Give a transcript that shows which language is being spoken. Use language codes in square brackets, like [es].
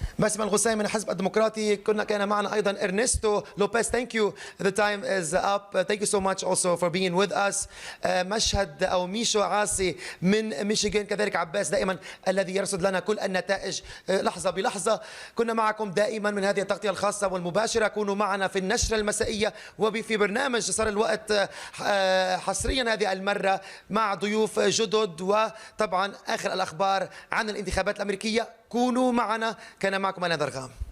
[ar] باسم الغسيم من الحزب الديمقراطي. كان معنا أيضا إرنستو لوبيز. [en] Thank you. The time is up. Thank you so much also for being with us. [ar] مشهد أو ميشو عاصي من ميشيغان، كذلك عباس دائما الذي يرصد لنا كل النتائج لحظة بلحظة. كنا معكم دائما من هذه التغطية الخاصة والمباشرة. كونوا معنا في النشرة المسائية وفي برنامج صار الوقت حصريا هذه المرة مع ضيوف جدد، وطبعا آخر الأخبار عن الانتخابات الأمريكية. كونوا معنا. كان معكم أنا درغام.